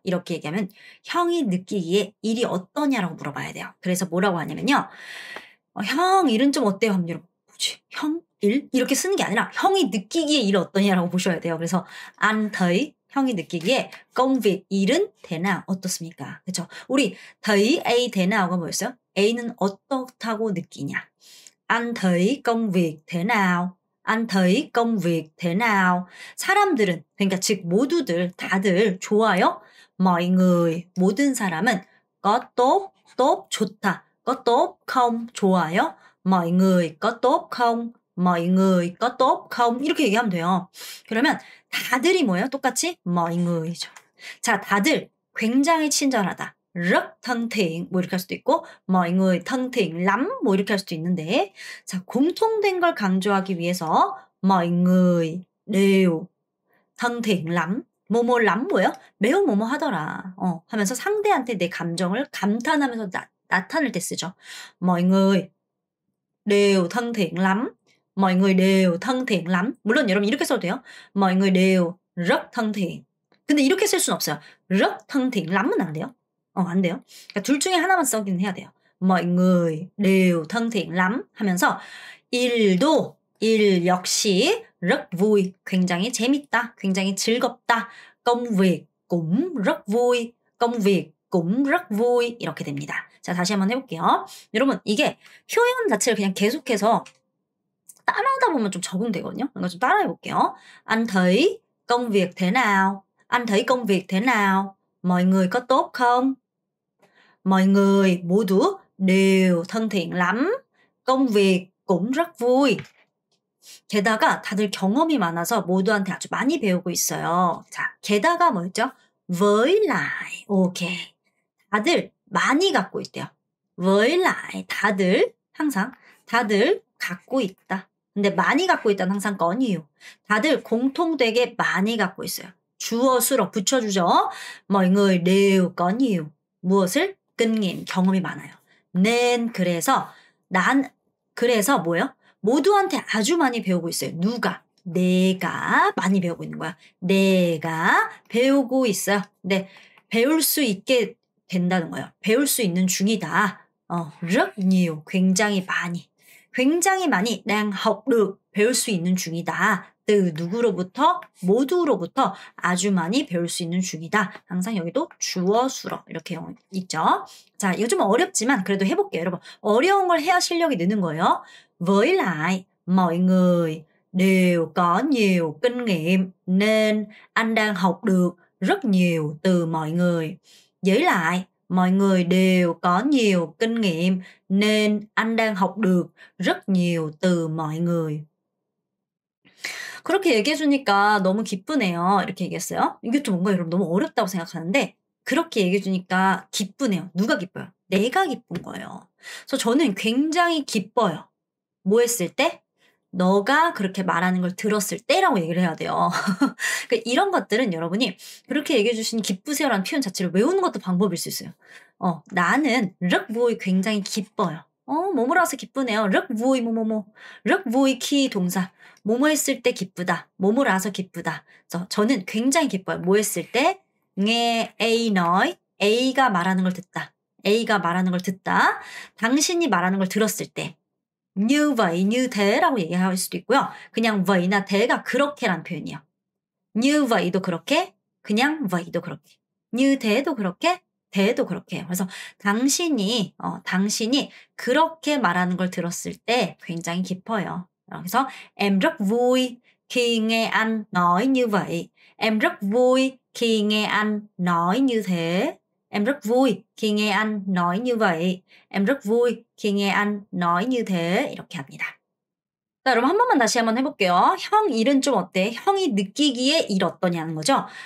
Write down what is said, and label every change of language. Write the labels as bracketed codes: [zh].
[ko] 이렇게 얘기하면 형이 느끼기에 일이 어떠냐라고 물어봐야 돼요. 그래서 뭐라고 하냐면요. 형, 일은 좀 어때요? 하면 여러분, 뭐지? 형? 일? 이렇게 쓰는 게 아니라 형이 느끼기에 일 어떠냐라고 보셔야 돼요. 그래서 [vi] anh thấy [ko] 형이 느끼기에 [vi] công việc [ko] 일은 [vi] thế nào [ko] 어떻습니까? 그렇죠? [vi] 우리 thấy A thế nao가 [ko] 뭐였어요? A는 어떻다고 느끼냐? [vi] Anh thấy công việc thế nào? Anh thấy công việc thế nào? [ko] 사람들은 그러니까 즉 모두들 다들 좋아요? [vi] mọi người [ko] 모든 사람은 [vi] có tốt [ko] 좋다. [vi] có tốt không [ko] 좋아요? [vi] mọi người có tốt không? mọi người có tốt không? [ko] 이렇게 얘기하면 돼요. 그러면 다들이 뭐예요? 똑같이 [vi] mọi người [ko] 죠. 자, 다들 굉장히 친절하다. [vi] rất thân thiện [ko] 뭐 이렇게 할 수도 있고 [vi] mọi người thân thiện lắm [ko] 뭐 이렇게 할 수도 있는데 자, 공통된 걸 강조하기 위해서 [vi] mọi người đều thân thiện lắm [ko] 뭐뭐 lắm 뭐예요? 매우 뭐뭐 하더라 하면서 상대한테 내 감정을 감탄하면서 나타낼 때 쓰죠. [vi] mọi người đều thân thiện lắm mọi người đều thân thiện lắm. [ko] 물론 여러분 이렇게 써도 돼요. [vi] mọi người đều rất thân thiện. [ko] 근데 이렇게 쓸 수는 없어요. [vi] rất thân thiện lắm [ko] 은 안 돼요. 안 돼요. 그러니까 둘 중에 하나만 쓰긴 해야 돼요. [vi] mọi người đều thân thiện lắm [ko] 하면서 일도 일 역시 [vi] rất vui, [ko] 굉장히 재밌다, 굉장히 즐겁다. [vi] công việc cũng rất vui, công việc cũng rất vui [ko] 이렇게 됩니다. 자, 다시 한번 해볼게요. 여러분 이게 표현 자체를 그냥 계속해서 따라하다 보면 좀 적응되거든요. 이거 좀 따라해 볼게요. [vi] Anh thấy công việc thế nào? Anh thấy công việc thế nào? mọi người có tốt không? mọi người [ko] 모두 [vi] đều thân thiện lắm. công việc cũng rất vui. [ko] 게다가 다들 경험이 많아서 모두한테 아주 많이 배우고 있어요. 자, 게다가 뭐였죠? [vi] với lại. [ko] 오케이. 다들 많이 갖고 있대요. [vi] với lại [ko] 다들 항상 다들 갖고 있다. 근데 많이 갖고 있다는 항상 [vi] có nhiều. [ko] 다들 공통되게 많이 갖고 있어요. 주어 수로 붙여주죠. [vi] mọi người đều có nhiều. [ko] 무엇을? [vi] kinh nghiệm, [ko] 경험이 많아요. [vi] nên [ko] 그래서 뭐예요? 모두한테 아주 많이 배우고 있어요. 누가? 내가 많이 배우고 있는 거야. 내가 배우고 있어요. 근데 배울 수 있게 된다는 거예요. 배울 수 있는 중이다. [vi] rất nhiều, [ko] 굉장히 많이. 굉장히 많이 [vi] đang học được, [ko] 배울 수 있는 중이다. [vi] từ [ko] 누구로부터? 모두로부터 아주 많이 배울 수 있는 중이다. 항상 여기도 주어 수로 이렇게 있죠. 자, 이거 좀 어렵지만 그래도 해볼게요. 여러분 어려운 걸 해야 실력이 느는 거예요. [vi] với lại mọi người đều có nhiều kinh nghiệm nên anh đang học được rất nhiều từ mọi người. với lại mọi người đều có nhiều kinh nghiệm nên anh đang học được rất nhiều từ mọi người. [ko] 그렇게 얘기해 주니까 너무 기쁘네요. 이렇게 얘기했어요. 이것도 뭔가 여러분 너무 어렵다고 생각하는데 그렇게 얘기해 주니까 기쁘네요. 누가 기뻐요? 내가 기쁜 거예요. 그래서 저는 굉장히 기뻐요. 뭐 했을 때? 너가 그렇게 말하는 걸 들었을 때라고 얘기를 해야 돼요. 그러니까 이런 것들은 여러분이 그렇게 얘기해 주신 기쁘세요라는 표현 자체를 외우는 것도 방법일 수 있어요. 나는 [vi] rất vui [ko] 굉장히 기뻐요. 뭐뭐라서 기쁘네요. [vi] rất vui [ko] 뭐뭐뭐. [vi] rất vui khi [ko] 동사. 뭐뭐 했을 때 기쁘다. 뭐뭐라서 기쁘다. 그래서 저는 굉장히 기뻐요. 뭐 했을 때? [vi] nghe A nói. [ko] A가 말하는 걸 듣다. A가 말하는 걸 듣다. 당신이 말하는 걸 들었을 때. [vi] như vậy, như thế [ko] 라고 얘기할 수도 있고요. 그냥 vay나 the가 그렇게란 표현이에요. [vi] như vay [ko] 도 그렇게, 그냥 vay도 그렇게. [vi] như thế [ko] 도 그렇게, the도 그렇게. 그래서 당신이 그렇게 말하는 걸 들었을 때 굉장히 기뻐요. 그래서 [vi] em rất vui khi nghe anh nói như vậy. Em rất vui khi nghe anh nói như thế. Em rất vui khi nghe anh nói như vậy. Em rất vui khi nghe anh nói như thế. [ko] 이렇게 합니다. 자, 여러분 한 번만 다시 한번 해볼게요. 형 일은 좀 어때? 형이 느끼기에 일 어떠냐는 거죠.